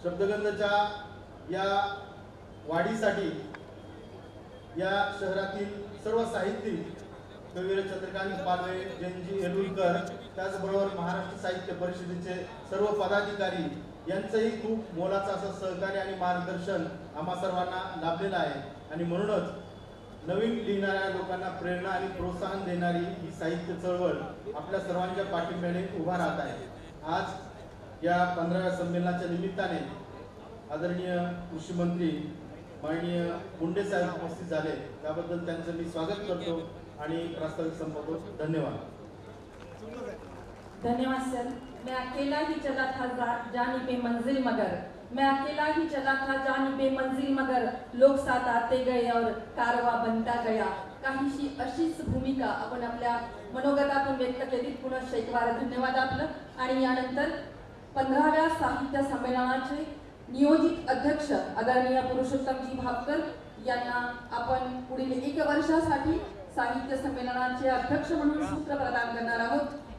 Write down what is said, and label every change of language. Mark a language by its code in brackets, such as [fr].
[mr] शब्दगंधच्या या वाढीसाठी या शहरातील सर्व साहित्यिक कविवर्य चंद्रकांत पालवे, जयंतजी येलुरकर, त्याचबरोबर महाराष्ट्र साहित्य परिषदेचे सर्व पदाधिकारी यांचंही खूप मोलाचं असं सहकार्य आणि मार्गदर्शन आम्हा सर्वांना लाभलेलं आहे आणि म्हणूनच नवीन लिहिणाऱ्या लोकांना प्रेरणा आणि प्रोत्साहन देणारी ही साहित्य चळवळ आपल्या सर्वांच्या पाठींब्याने उभा राहत आहे। आज या 15व्या संमेलनाच्या निमित्ताने आदरणीय कृषी मंत्री माननीय मुंडे साहेब उपस्थित झाले, त्याबद्दल त्यांचं मी स्वागत करतो आणि प्रास्ताविक संपवतो। धन्यवाद। धन्यवाद सर। [hi] मैं अकेला ही चला था जानी पे मंजिल मगर, मैं अकेला ही चला था जानी पे मंजिल मगर, लोग साथ आते गए और कारवा बनता गया। [mr] काहीशी अशीच भूमिका आपण आपल्या मनोगतातून व्यक्त केली। पुन्हा एक वार धन्यवाद आपलं। आणि यानंतर 15व्या साहित्य संमेलनाचे नियोजित अध्यक्ष आदरणीय पुरुषोत्तमजी भापकर यांना आपण पुढील 1 वर्षासाठी साहित्य संमेलनाचे अध्यक्ष म्हणून सूत्र प्रदान करणार आहोत।